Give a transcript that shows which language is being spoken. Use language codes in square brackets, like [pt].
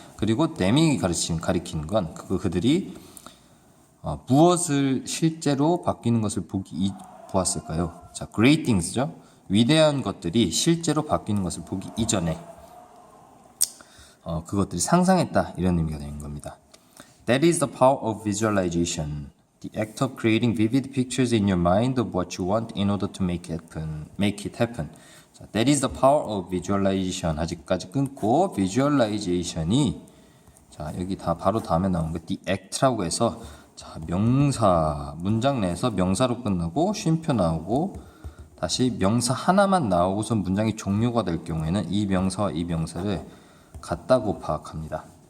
[ko] 그리고 them이 가리키는 건 그들이 무엇을 실제로 바뀌는 것을 보았을까요? 자, great things 죠. 위대한 것들이 실제로 바뀌는 것을 보기 이전에 그것들이 상상했다 이런 의미가 되는 겁니다. [en] That is the power of visualization. The act of creating vivid pictures in your mind of what you want in order to make it happen. 자, that is the power of visualization. [ko] 아직까지 끊고 visualization이 자 여기 다 바로 다음에 나온 거 the act라고 해서 자 명사 문장 내에서 명사로 끝나고 쉼표 나오고 다시 명사 하나만 나오고서 문장이 종료가 될 경우에는 이 명사와 이 명사를 같다고 파악합니다.